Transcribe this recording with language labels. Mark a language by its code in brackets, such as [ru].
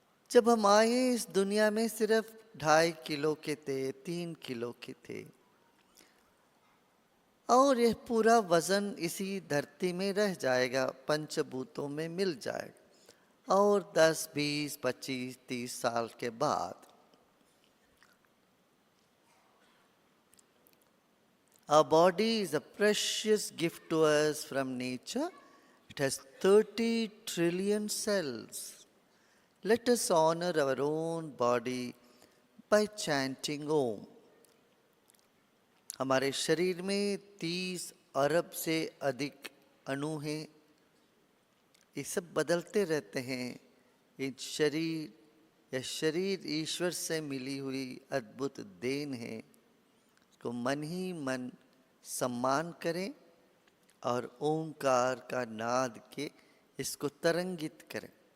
[hi] जब हम आए इस दुनिया में सिर्फ 2.5 किलो के थे, 3 किलो के थे, और यह पूरा वजन इसी धरती में रह जाएगा, पंचभूतों में मिल जाएगा। और 10, 20, 25, 30 साल के बाद [en] our body is a precious gift to us from nature. It has 30 trillion cells. Let us honor our own body by chanting Om. [hi] हमारे शरीर में 30 अरब से अधिक अणु हैं। ये सब बदलते रहते हैं। ये शरीर ईश्वर से मिली हुई अद्भुत देन है। इसको मन ही मन सम्मान करें और ओंकार का नाद के इसको तरंगित करें।